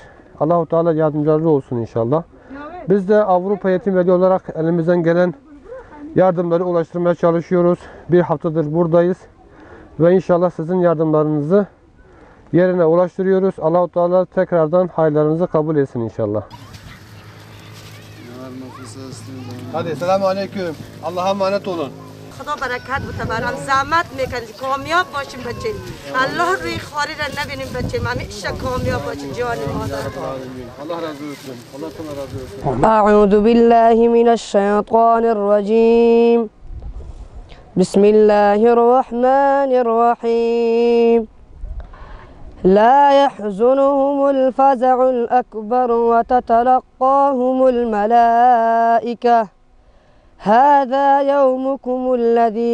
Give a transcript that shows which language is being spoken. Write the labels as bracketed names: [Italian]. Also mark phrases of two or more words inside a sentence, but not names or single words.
[Turkish] Allah-u Teala yardımcıları olsun inşallah. Biz de Avrupa Yetim Evi olarak elimizden gelen yardımları ulaştırmaya çalışıyoruz. Bir haftadır buradayız. Ve inşallah sizin yardımlarınızı yerine ulaştırıyoruz. Allah-u Teala tekrardan hayırlarınızı kabul etsin inşallah. Hadi selamun aleyküm. Allah'a emanet olun. [Persian] خدا برکت بده برام زحمت میکنید کامیاب باشیم بچه الله روی خاری را نبینیم بچه همیشه کامیاب باشیم جان مادر [Turkish] Allah razı olsun. Allah sana razı olsun. [Arabic] أعوذ بالله من الشيطان الرجيم بسم الله الرحمن الرحيم لا يحزنهم الفزع الأكبر وتتلقاهم الملائكة هذا يومكم الذي